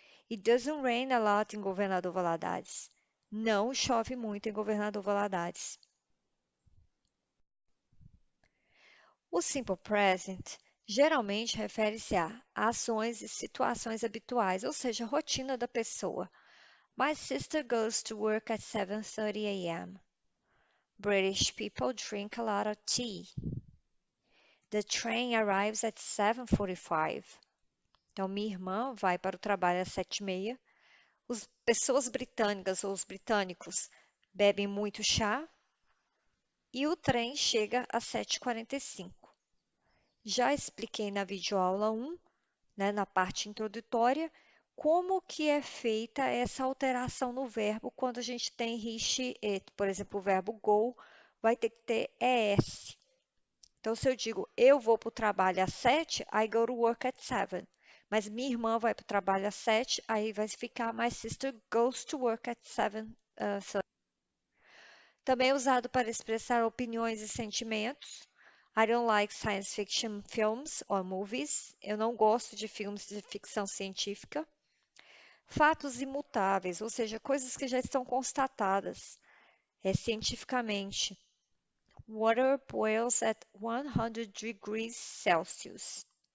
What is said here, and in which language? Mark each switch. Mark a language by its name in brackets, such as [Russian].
[English] It doesn't rain a lot em Governador Valadares. [Portuguese] Não chove muito em Governador Valadares. O simple present geralmente refere-se a ações e situações habituais, ou seja, a rotina da pessoa. [English] My sister goes to work at 7:30 a.m. British people drink a lot of tea. The train arrives at 7:45. [Portuguese] Então, minha irmã vai para o trabalho às 7:30. As pessoas britânicas ou os britânicos bebem muito chá e o trem chega às 7:45. Já expliquei na videoaula 1, né, na parte introdutória, como que é feita essa alteração no verbo quando a gente tem he, it. Por exemplo, o verbo go vai ter que ter es. Então, se eu digo eu vou para o trabalho às 7, [English] I go to work at 7. [Portuguese] Mas minha irmã vai para o trabalho às 7, aí vai ficar [English] my sister goes to work at 7. [Portuguese] Também é usado para expressar opiniões e sentimentos. [English] I don't like science fiction films or movies. [Portuguese] Eu não gosto de filmes de ficção científica. Fatos imutáveis, ou seja, coisas que já estão constatadas cientificamente. [English] Water boils at 100 degrees Celsius.